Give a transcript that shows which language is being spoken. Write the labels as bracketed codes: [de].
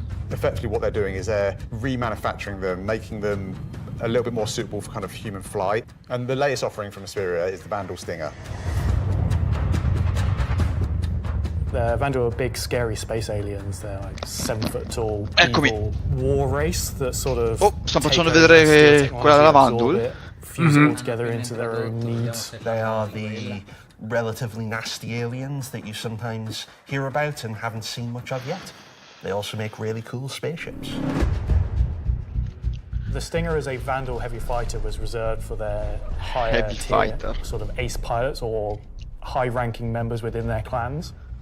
[en] Effectively what they're doing is they're remanufacturing them, making them a little bit more suitable for kind of human flight. And the latest offering from Spero is the Vandal Stinger. The Vandal are big, scary space aliens. They're like 7-foot-tall, [it] Eccomi. [en] evil war race that sort of [it] sto facendo vedere quella della Vandal. [en] Fuse it all together into their own needs. They are the relatively nasty aliens that you sometimes hear about and haven't seen much of yet. They also make really cool spaceships. The Stinger as a Vandal heavy fighter was reserved for their higher tier sort of ace pilots or high-ranking members within their clans.